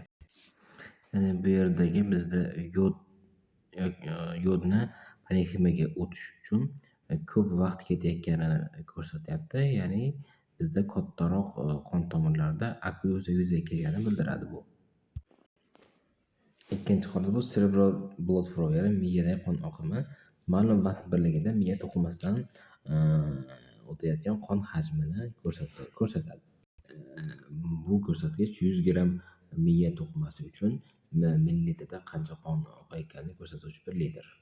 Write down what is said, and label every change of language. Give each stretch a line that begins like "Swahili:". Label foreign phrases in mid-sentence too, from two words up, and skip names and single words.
Uzbek: Bu yerdagi bizda yodni parenximaga o'tish uchun ko'p vaqt ketayotganini ko'rsatyapti. Ya'ni bizda kattaroq qon tomirlarida okklyuziya yuzaga kelganini bildiradi bu. Ikkinchi holat bu
English: cerebral blood flow,
Uzbek: ya'ni miyadagi qon oqimi ma'lum vaqt birligida miya to'qimasidan o'tayotgan qon hajmini ko'rsatadi. Bu ko'rsatkich 100 gramm miya to'qimasi uchun millilitrda qancha qon oqayotganini ko'rsatuvchi bir litr.